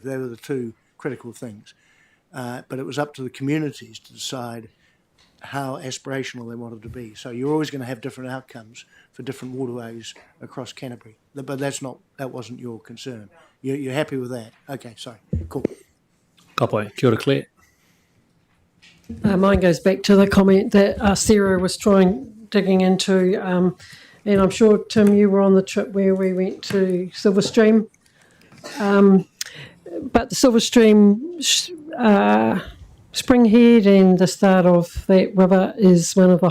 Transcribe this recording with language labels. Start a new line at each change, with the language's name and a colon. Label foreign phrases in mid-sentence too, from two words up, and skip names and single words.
English: They were the 2 critical things. But it was up to the communities to decide how aspirational they wanted to be. So you're always going to have different outcomes for different waterways across Canterbury. But that wasn't your concern. You're happy with that? Okay, sorry. Cool.
Māori: Kapai. Kia ora, Claire.
English: Mine goes back to the comment that Sarah was digging into, and I'm sure, Tim, you were on the trip where we went to Silverstream. But the Silverstream springhead and the start of that river is one of the